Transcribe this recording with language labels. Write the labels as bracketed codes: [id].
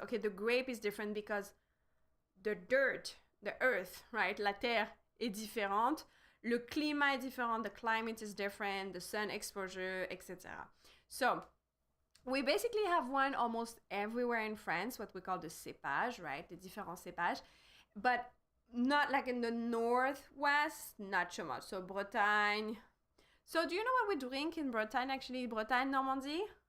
[en] Okay, the grape is different because the dirt, the earth, right? [fr] La terre est différente. Le climat est différent. [en] The climate is different. The sun exposure, etc. So we basically have wine almost everywhere in France, what we call the cépage, right? The différents cépages, but not like in the northwest, not so much. So Bretagne. So do you know what we drink in Bretagne, actually? Bretagne, Normandy?